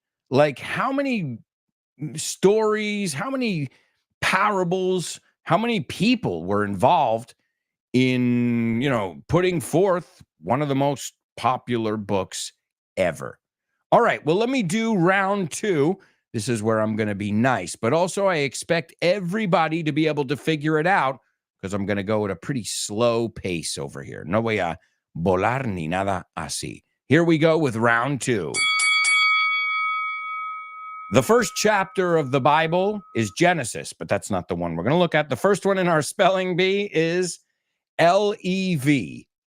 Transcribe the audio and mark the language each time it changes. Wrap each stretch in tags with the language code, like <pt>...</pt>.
<en>Like how many stories, how many parables, how many people were involved in, putting forth one of the most popular books ever. All right, well, let me do round two. This is where I'm going to be nice, but also I expect everybody to be able to figure it out because I'm going to go at a pretty slow pace over here.</en> <es>No voy a volar ni nada así.</es> <en>Here we go with round two. The first chapter of the Bible is Genesis, but that's not the one we're going to look at. The first one in our spelling bee is Leviticus.</en>